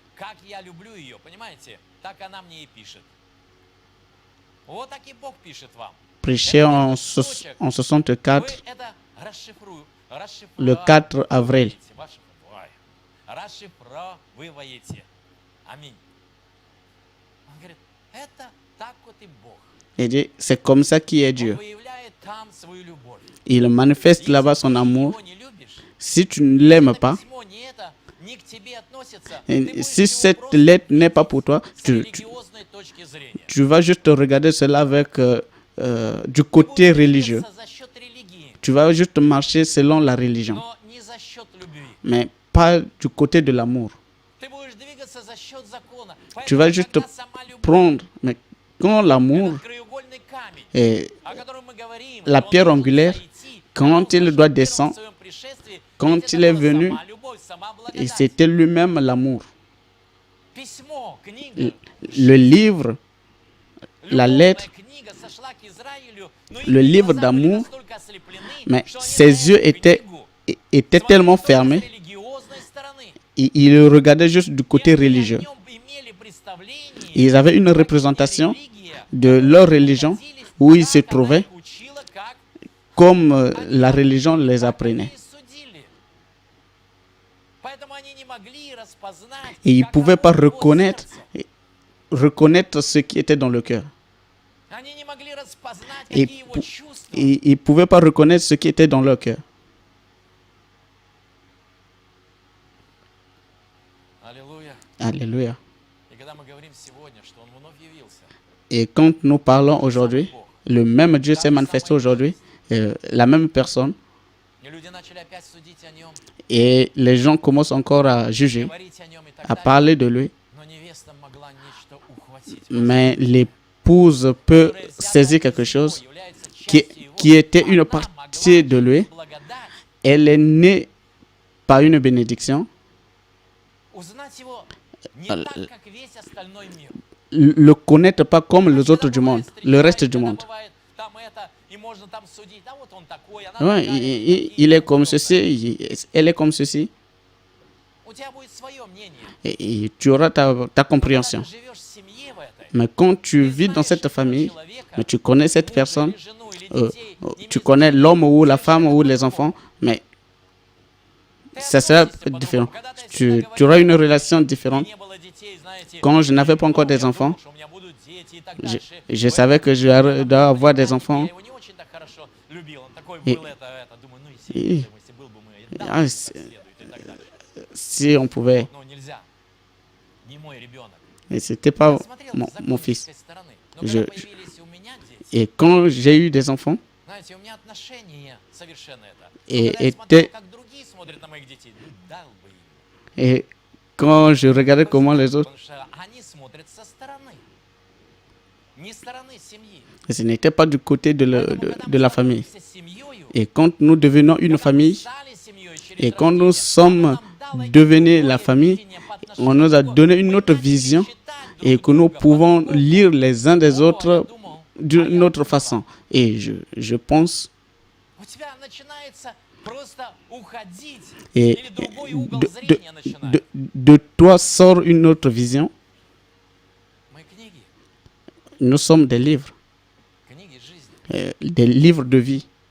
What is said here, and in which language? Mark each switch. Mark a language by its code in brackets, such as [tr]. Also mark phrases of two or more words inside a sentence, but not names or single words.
[fr] Prêché en 64, le 4 avril. [ru] Аминь. Он говорит, это так вот и Бог. [fr] Il dit, c'est comme ça qui est [ru] Он [fr] Dieu. [ru] выявляет там свою любовь. [fr] Il manifeste [ru] Если [fr] là-bas [ru] ты [fr] son amour. [ru] его не любишь, [fr] Si tu ne l'aimes [ru] это [fr] pas, [ru] письмо не это, не к тебе относится, [fr] et [ru] ты будешь [fr] si [ru] его [fr] cette [ru] просто [fr] lettre n'est pas pour [ru] видеть [fr] toi, [ru] с [fr] tu [ru] религиозной точки зрения. [fr] vas juste regarder cela avec du [ru] Ты [fr] côté [ru] будешь [fr] religieux. [ru] двигаться за счет религии, [fr] Tu vas juste marcher selon la religion, [ru] но не за счет любви. [fr] mais pas du côté de l'amour. [ru] Ты будешь двигаться за счет закона. [fr] Tu vas [ru] Поэтому, [fr] juste [ru] когда сама любовь, [fr] prendre, mais quand l'amour [ru] этот краеугольный камень, [fr] est [ru] о котором мы говорим, [fr] la [ru] что он [fr] pierre [ru] должен [fr] angulaire, [ru] сойти, [fr] quand [ru] потому [fr] il [ru] что [fr] doit [ru] в первом [fr] descendre, [ru] своем пришествии, [fr] quand [ru] ведь это [fr] il est [ru] была [fr] venu, [ru] сама любовь, сама [fr] et [ru] благодать. [fr] c'était lui-même l'amour. [ru] Письмо, книга, [fr] Le livre, la [ru] любовная [fr] lettre, [ru] книга сошла к Израилю, но [fr] le [ru] их [fr] livre [ru] глаза были [fr] d'amour, [ru] настолько ослеплены, [fr] mais [ru] что они [fr] ses [ru] на [fr] yeux [ru] эту [fr] étaient [ru] книгу [fr] étaient [ru] смотрели [fr] tellement [ru] только с [fr] fermés, [ru] религиозной стороны. [fr] ils regardaient juste du côté [ru] И они о [fr] religieux. [ru] нем имели представление, [fr] Ils avaient une [ru] как [fr] représentation [ru] религия, [fr] de leur religion où ils se trouvaient [ru] как она их учила, как [fr] comme la religion les [ru] как [fr] apprenait. [ru] они судили. Поэтому они не могли распознать, [fr] Et ils ne [ru] как [fr] pouvaient [ru] оно [fr] pas [ru] в его [fr] reconnaître, [ru] сердце. [fr] reconnaître ce qui était dans le cœur. [ru] Они не могли распознать, [fr] Et [ru] какие его [fr] pou- [ru] чувства. [fr] ils ne pouvaient pas reconnaître ce qui était dans leur cœur. [ru] Аллилуйя. [fr] Alléluia. [ru] И когда мы говорим сегодня, что он вновь явился, [fr] Et quand nous parlons aujourd'hui, le même Dieu s'est manifesté aujourd'hui, la même personne, [ru] и люди начали опять судить о нем, [fr] et les gens commencent encore à juger, [ru] говорить о нем и так [fr] à [ru] далее, [fr] parler de lui, [ru] но невеста могла нечто ухватить, [fr] mais l'épouse peut [ru] которое взято [fr] saisir [ru] из [fr] quelque [ru] него, [fr] chose [ru] является [fr] qui, [ru] частью его. [fr] qui était une [ru] Она [fr] partie de [ru] могла [fr] lui. [ru] через благодать [fr] Elle est née par une bénédiction. [ru] узнать его не Ал- так, как весь остальной мир. [fr] Le connaître pas comme les [ru] Иногда [fr] autres du [ru] бывает, [fr] monde, le reste [ru] встречаешь, [fr] du [ru] иногда [fr] monde. [ru] бывает там это, и можно там судить, да вот он такой, она [fr] Ouais, [ru] такая, [fr] il [ru] и [fr] est comme [ru] подобное. [fr] ceci, elle est comme ceci, [ru] У тебя будет свое мнение. [fr] et tu auras ta [ru] Но когда [fr] compréhension. [ru] ты живешь в семье в этой, [fr] Mais quand tu [ru] ты [fr] vis dans [ru] знаешь [fr] cette [ru] этого [fr] famille, [ru] человека, [fr] mais tu connais cette [ru] мужа [fr] personne, [ru] или жену, или детей, не [fr] tu [ru] имеет [fr] connais [ru] значения, [fr] l'homme ou la femme [ru] совершенно [fr] ou les [ru] по-другому. [fr] enfants, mais [ru] Ты [fr] ça sera [ru] относишься [fr] différent. [ru] по-другому. Когда-то я всегда [fr] Tu auras [ru] говорил, [fr] une relation [ru] и [fr] différente. [ru] не было детей, знаете, [fr] Quand je n'avais pas [ru] ну, [fr] encore [ru] я [fr] des [ru] думал, [fr] enfants, [ru] что у меня будут дети и так [fr] je, [ru] дальше. [fr] je savais que je dois avoir des enfants. [ru] Я его не очень так хорошо любил. Он такой И- был, это. Думаю, ну и и- если был бы мы, да, а, как с- следует и так дальше. [fr] Si on pouvait, [ru] Но нельзя. Не мой ребенок. [fr] et c'était pas [ru] Я смотрел [fr] mon, [ru] с [fr] mon fils. [ru] законнической стороны. Но [fr] Je- [ru] когда появились у меня дети, [fr] Et quand j'ai eu des enfants, [ru] знаете, у меня отношение совершенно это. И Но когда я это- смотрел, как другие смотрят на моих детей, ну, дал бы им. [fr] et quand je regardais comment les autres, [ru] Потому что они смотрят со стороны. Не стороны семьи. [fr] ce n'était pas du côté de, [ru] Поэтому, когда [fr] de [ru] мы [fr] la famille. [ru] становимся семьёю, [fr] Et quand nous devenons une [ru] когда мы [fr] famille, [ru] стали семьёй через [fr] et quand nous [ru] рождение, [fr] sommes [ru] Бог нам дал [fr] devenus [ru] другое [fr] la famille, [ru] видение по [fr] on [ru] отношению [fr] nous a [ru] к Богу. [fr] donné une [ru] Мы [fr] autre [ru] начали [fr] vision [ru] читать [fr] et [ru] друг [fr] que nous [ru] друга [fr] pouvons [ru] по-другому. [fr] lire les uns des [ru] О, я [fr] autres [ru] думал, [fr] d'une autre façon. Et je pense, [ru] у тебя начинается просто уходить, [fr] et [ru] или другой угол [fr] de, [ru] зрения начинает. [fr] de toi sort une autre vision. [ru] Мы книги, [fr] Nous sommes des livres, [ru] книги жизни. [fr] des livres de vie.